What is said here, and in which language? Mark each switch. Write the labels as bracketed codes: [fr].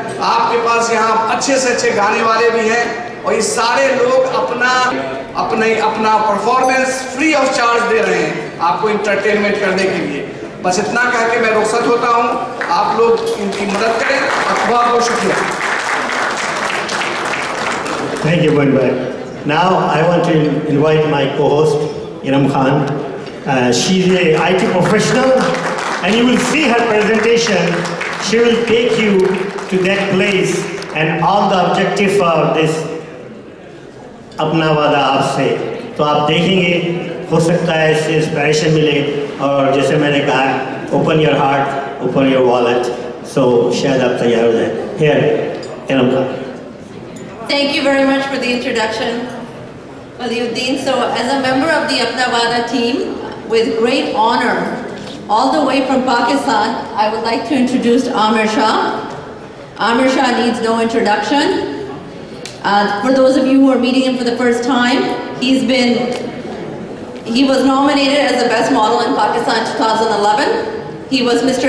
[hi] आपके पास यहाँ अच्छे से अच्छे गाने वाले भी हैं, और ये सारे लोग अपना परफॉर्मेंस फ्री ऑफ चार्ज दे रहे हैं आपको इंटरटेनमेंट करने के लिए। बस इतना कह के मैं रुखसत होता हूँ। आप लोग इनकी मदद करें और बहुत बहुत शुक्रिया। [en] Thank you, Bhai. Now I want to invite my co-host, Iram Khan. She's a IT professional, and you will see her presentation. She will take you to that place, and all the objective for this [hi] अपना वादा आपसे, तो आप देखेंगे, हो सकता है इससे इंस्पिरेशन मिले, और जैसे मैंने कहा, [en] Open your heart, open your wallet. [hi] सो शायद आप तैयार हो जाए। Here Iram Khan. [en] Thank you very much for the introduction, Waliuddin. So as a member of the Apna Wada team, with great honor, all the way from Pakistan, I would like to introduce Amir Shah. Amir Shah needs no introduction. For those of you who are meeting him for the first time, he was nominated as the best model in Pakistan in 2011. He was Mr.